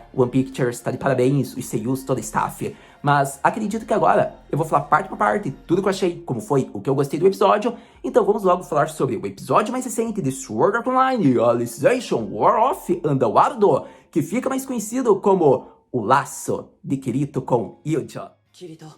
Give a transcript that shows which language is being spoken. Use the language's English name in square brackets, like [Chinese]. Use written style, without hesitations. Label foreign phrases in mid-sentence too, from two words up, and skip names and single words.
[Portuguese] One Pictures tá de parabéns, os seiyus, toda a staff. Mas acredito que agora eu vou falar parte por parte, tudo que eu achei, como foi, o que eu gostei do episódio. Então vamos logo falar sobre o episódio mais recente de Sword Art Online, Alicization War of Underworld, que fica mais conhecido como O Laço de Kirito com Yujo. Kirito.